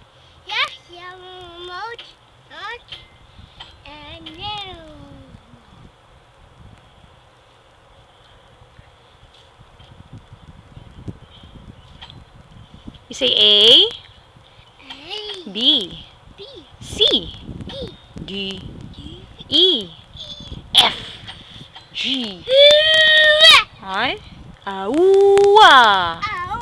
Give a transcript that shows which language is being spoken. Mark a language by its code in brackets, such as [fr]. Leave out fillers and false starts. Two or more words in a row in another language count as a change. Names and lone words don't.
[en] Yes, yeah, Mom. And no. You say A, A. B, B. C, E. D, G. E, F, G. [sm] Ay? Aua!